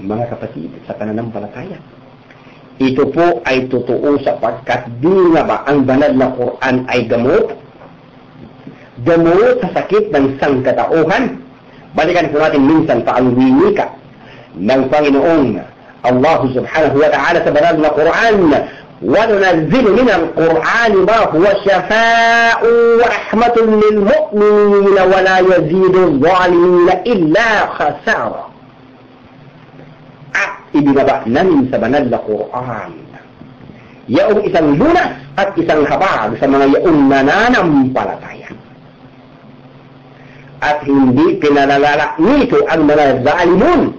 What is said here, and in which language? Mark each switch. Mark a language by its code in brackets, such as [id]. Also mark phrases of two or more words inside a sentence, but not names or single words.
[tl] Mga kapatid, sa pananampalataya, ito po ay totoo sapagkat di nga ba ang banal na Quran ay gamot? Gamot sa sakit ng sangkatauhan. Balikan po natin minsan pa ang winika ng Panginoong Allah [ar] سبحانه وتعالى [tl] sa banal na Quran. [ar] وَنُنَزِّلُ مِنَ الْقُرْآنِ مَا هُوَ شَفَاءٌ وَرَحْمَةٌ لِلْمُؤْمِنِينَ وَلَا يَزِيدُ الظَّالِمِينَ إِلَّا خَسَارًا. [tl] At ibinaba namin sa banal na Quran yaong isang lunas at isang habag sa mga yaong nananampalataya. At hindi pinalalala nito ang mga zalimun.